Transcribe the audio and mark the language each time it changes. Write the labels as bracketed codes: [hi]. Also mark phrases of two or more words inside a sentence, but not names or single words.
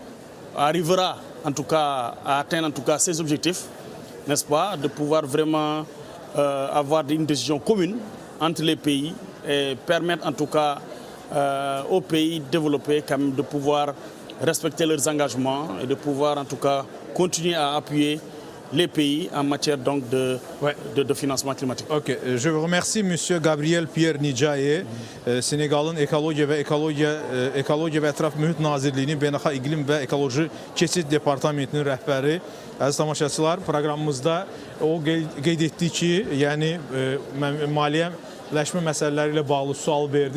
[fr] arrivera en tout cas à atteindre en tout cas ses objectifs, n'est-ce pas, de pouvoir vraiment avoir une décision commune entre les pays et permettre en tout cas aux pays développés quand même de pouvoir respecter leurs engagements et de pouvoir en tout cas continuer à appuyer les pays en matière donc de financement climatique. Ok, je vous remercie Monsieur [az] Gabriel Pierre Nicayé, Senegal'ın Ekologiya və Ətraf Mühit Nazirliyinin Beynəlxalq İqlim və Ekoloji Keçid Departamentinin rəhbəri. Əziz tamaşaçılar, proqramımızda o qeyd etdi ki, yəni maliyyələşmə məsələləri ilə bağlı sual verdim.